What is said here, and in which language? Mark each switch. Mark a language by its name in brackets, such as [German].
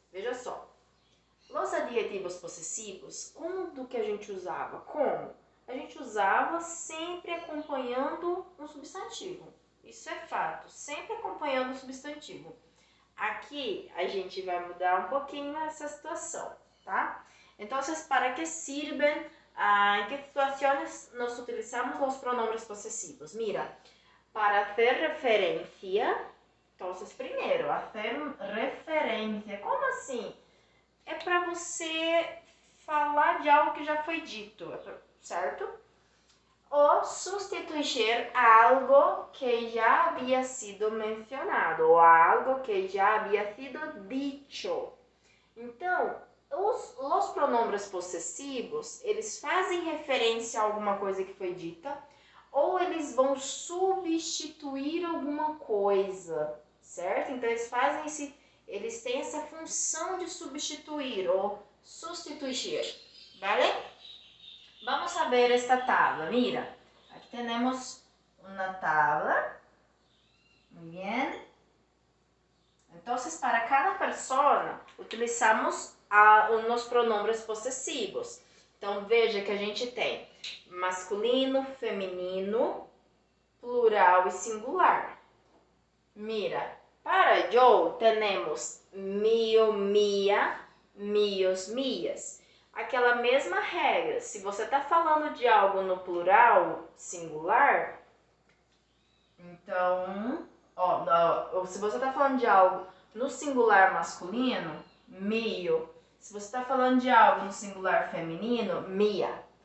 [Portuguese] Veja só, os adjetivos possessivos, quando que a gente usava? Como? A gente usava sempre acompanhando um substantivo. Isso é fato, sempre acompanhando o substantivo. Aqui a gente vai mudar um pouquinho essa situação, tá? Então, [Spanish] ¿para qué sirven? ¿En qué situaciones nos utilizamos los pronombres posesivos? Mira, para hacer referencia. [Portuguese] Então, primeiro, hacer referência. Como assim? É para você falar de algo que já foi dito, certo? [Spanish] O sustituir [Portuguese] algo que já havia sido mencionado, ou algo que já havia sido dicho. Então, os pronombres possessivos, eles fazem referência a alguma coisa que foi dita, ou eles vão substituir alguma coisa, certo? Então, eles têm essa função de substituir ou sustituir, [Spanish] ¿vale? Vamos a ver esta tabla. Mira, aquí tenemos una tabla. Muy bien. Entonces, para cada persona, utilizamos unos pronombres possessivos. [Portuguese] Então, veja que a gente tem masculino, feminino, plural e singular. [Spanish] Mira, para yo tenemos mío, mía, míos, mías. [Portuguese] Aquela mesma regra, se você está falando de algo no plural singular, então, se você está falando de algo no singular masculino, mio. Se você está falando de algo no singular feminino, mia.